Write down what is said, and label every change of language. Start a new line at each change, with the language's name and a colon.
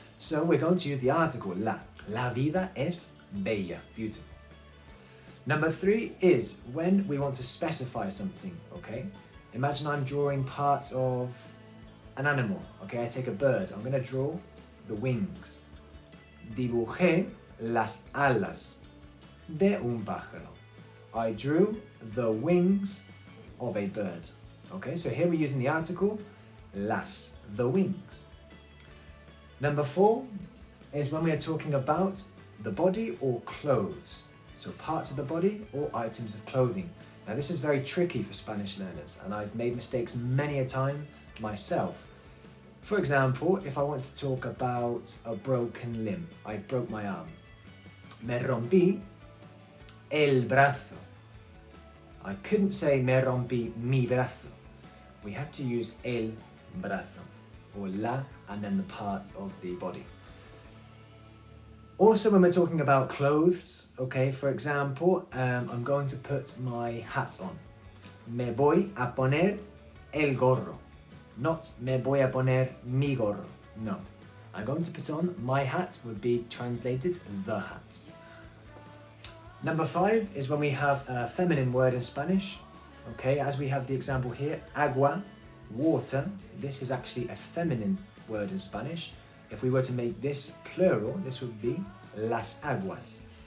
English: So we're going to use the article la.
Spanish: La vida es bella,
English: beautiful. Number 3 is when we want to specify something, okay? Imagine I'm drawing parts of an animal, okay? I take a bird, I'm gonna draw the wings.
Spanish: Dibujé las alas de un pájaro.
English: I drew the wings of a bird. Okay, so here we're using the article las, the wings. Number 4 is when we are talking about the body or clothes. So parts of the body or items of clothing. Now this is very tricky for Spanish learners, and I've made mistakes many a time myself. For example, if I want to talk about a broken limb, I've broke my arm.
Spanish: Me rompí el brazo.
English: I couldn't say
Spanish: me rompí mi brazo. We have to use el brazo, or la, and then the part of the body.
English: Also, when we're talking about clothes, okay, for example, I'm going to put my hat on.
Spanish: Me voy a poner el gorro. Not me voy a poner mi gorro. No.
English: I'm going to put on my hat, would be translated the hat. Number 5 is when we have a feminine word in Spanish. Okay, as we have the example here, agua, water. This is actually a feminine word in Spanish. If we were to make this plural, this would be las aguas.